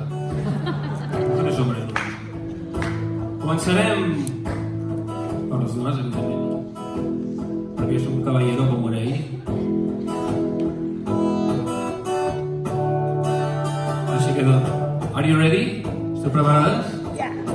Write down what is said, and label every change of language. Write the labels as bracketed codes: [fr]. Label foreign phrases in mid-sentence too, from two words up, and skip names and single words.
[es] Mujeres, hombres. [ca] Començarem per les dones, evidentment, perquè jo soc un caballero com era ell. Així que, [en] are you ready? [ca] Esteu preparades? [en] Yeah.